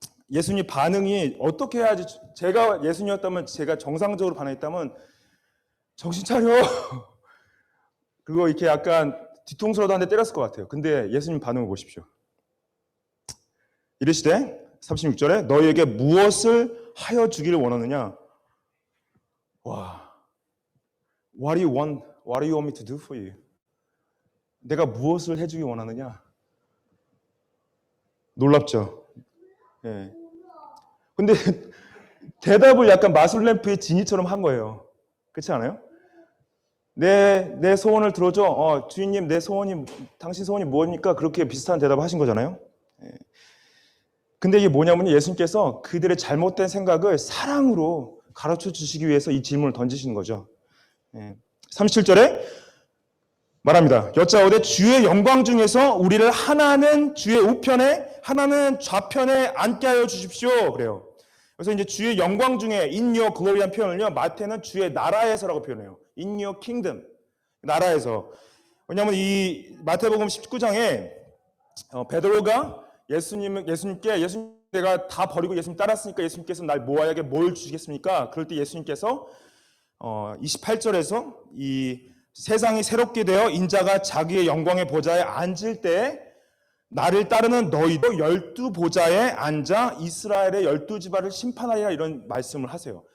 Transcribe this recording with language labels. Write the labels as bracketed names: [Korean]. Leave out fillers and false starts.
[Korean] 예수님 반응이 어떻게 해야지, 제가 예수님이었다면, 제가 정상적으로 반응했다면 정신 차려. 그거 이렇게 약간 뒤통수라도 한 대 때렸을 것 같아요. 근데 예수님 반응을 보십시오. 이르시되 36절에 너희에게 무엇을 하여 주기를 원하느냐? [English] 와, what do you want me to do for you? [Korean] 내가 무엇을 해주기 원하느냐? 놀랍죠? 예. 근데 대답을 약간 마술램프의 지니처럼 한 거예요. 그렇지 않아요? 내 소원을 들어줘. 주인님, 당신 소원이 뭐니까? 그렇게 비슷한 대답을 하신 거잖아요. 예. 근데 이게 뭐냐면 예수님께서 그들의 잘못된 생각을 사랑으로 가르쳐 주시기 위해서 이 질문을 던지시는 거죠. 예. 37절에 말합니다. 여짜오되 주의 영광 중에서 우리를 하나는 주의 우편에 하나는 좌편에 앉게 하여 주십시오. 그래요. 그래서 이제 주의 영광 중에 [English] in your glory [Korean] 한 표현을요, 마태는 주의 나라에서라고 표현해요. [English] in your kingdom, 나라에서. [Korean] 왜냐하면 이 마태복음 19장에 베드로가 예수님께 내가 다 버리고 예수님 따랐으니까 예수님께서 날 모아에게 뭘 주시겠습니까? 그럴 때 예수님께서 28절에서 이 세상이 새롭게 되어 인자가 자기의 영광의 보좌에 앉을 때 나를 따르는 너희도 12보좌에 앉아 이스라엘의 12지파를 심판하리라, 이런 말씀을 하세요.